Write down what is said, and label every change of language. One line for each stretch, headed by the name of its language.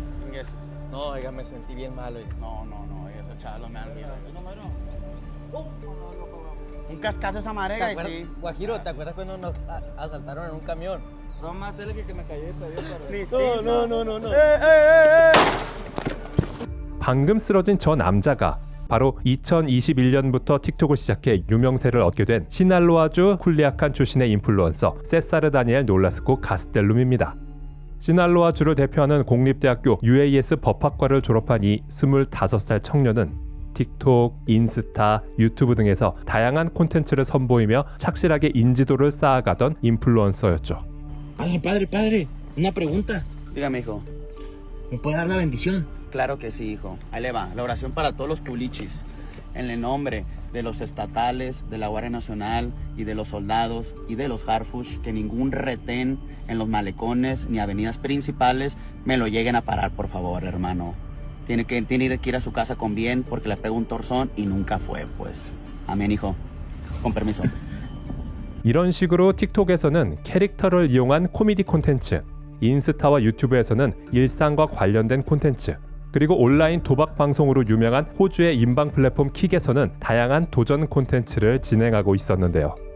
English: Yes.
Spanish: No, oiga, me sentí bien mal, oiga. No, esos chavos me dan miedo. Un cascazo esa marega y sí. Guajiro, ¿te acuerdas cuando nos asaltaron en un camión? No más cerca que me cayó todavía. No.
Korean: 방금 쓰러진 저 남자가 바로 2021년부터 틱톡을 시작해 유명세를 얻게 된 시날로아주 쿨리아칸 출신의 인플루언서 세사르 다니엘 놀라스코 가스텔룸입니다. 시날로아주를 대표하는 공립대학교 UAS 법학과를 졸업한 이 25살 청년은 틱톡, 인스타, 유튜브 등에서 다양한 콘텐츠를 선보이며 착실하게 인지도를 쌓아가던 인플루언서였죠.
Spanish: Padre, una pregunta. Dígame, hijo. ¿Me puede dar la bendición? Claro que sí, hijo. Ahí le va. La oración para todos los culichis. En el nombre de los estatales, de la Guardia Nacional y de los soldados y de los Harfush, que ningún retén en los malecones ni avenidas principales me lo lleguen a parar, por favor, hermano. Tiene que ir a su casa con bien porque le pegó un torzón y nunca fue, pues. Amén, hijo. Con permiso.
Korean: 이런 식으로 틱톡에서는 캐릭터를 이용한 코미디 콘텐츠, 인스타와 유튜브에서는 일상과 관련된 콘텐츠, 그리고 온라인 도박 방송으로 유명한 호주의 인방 플랫폼 킥에서는 다양한 도전 콘텐츠를 진행하고 있었는데요.